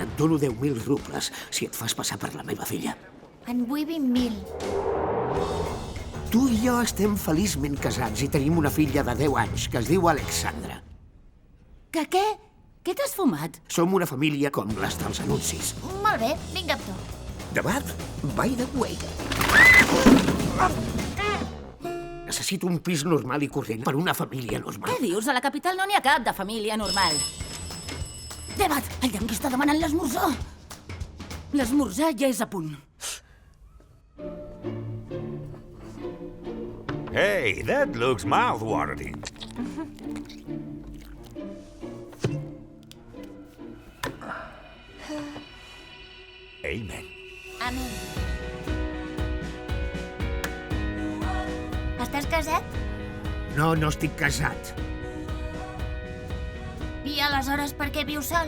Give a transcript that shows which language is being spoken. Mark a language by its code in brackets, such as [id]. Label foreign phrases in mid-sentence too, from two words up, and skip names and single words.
[ca] Et dono 10.000 rubles si et fas passar per la meva filla. en vull 20.000. Tu i jo estem feliçment casats i tenim una filla de 10 anys que es diu Alexandra. Que què? Què t'has fumat? Som una família com les dels anuncis. Molt bé, vinga amb tu. Debat, [en] by the way. [ca] Necessito un pis normal i corrent per una família normal. Què dius? A la capital no n'hi ha cap de família normal. Debat, el Yankee està demanant l'esmorzar. L'esmorzar ja és a punt. [en] Hey, that looks mouth-watering. [ca] Amen. Amén. Estàs casat? No, no estic casat. I aleshores per què vius sol?